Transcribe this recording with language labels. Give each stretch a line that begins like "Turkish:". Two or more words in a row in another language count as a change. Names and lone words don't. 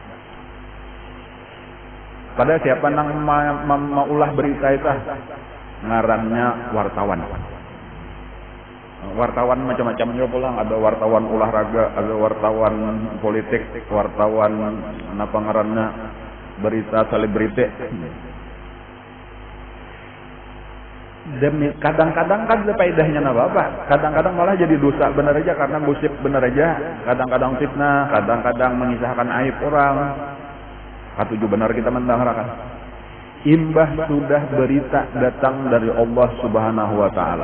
Banjar: Pada siapa nang maulah berita itu ngarannya wartawan. Wartawan macam-macam juga pulang, ada wartawan olahraga, ada wartawan politik, wartawan apa ngarannya berita selebriti.
Indonesian: Demi kadang-kadang kan faedahnya apa? Kadang-kadang malah jadi dosa benar aja karena gosip benar aja, kadang-kadang fitnah, kadang-kadang mengisahkan aib orang.
Banjar: Katuju benar kita mendengarkan. Imbah sudah berita datang dari Allah
Arabic: سبحانه وتعالى.